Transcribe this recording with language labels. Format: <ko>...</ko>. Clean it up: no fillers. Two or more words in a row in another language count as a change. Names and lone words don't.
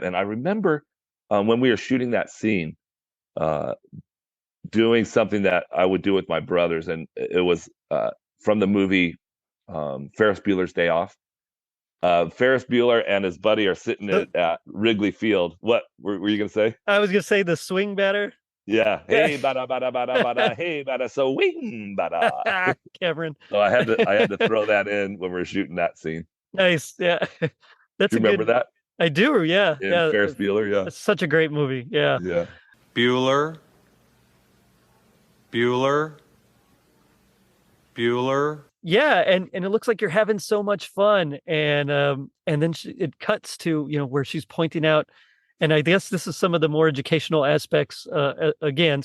<en>And I remember when we were shooting that scene, doing something that I would do with my brothers, and it was from the movie Ferris Bueller's Day Off. Ferris Bueller and his buddy are sitting at Wrigley Field. What were you gonna say? I was gonna say the swing batter. Yeah. Hey, bada bada bada bada. Hey, bada so wing bada. Cameron. So I had to throw that in when we were shooting that scene. Nice. Yeah. That's Do you remember that? I do. Yeah. In Yeah. Ferris Bueller. Yeah. It's such a great movie. Yeah. Yeah. Bueller. Yeah, and it looks like you're having so much fun, and then it cuts to where she's pointing out, and I guess this is some of the more educational aspects again.</en>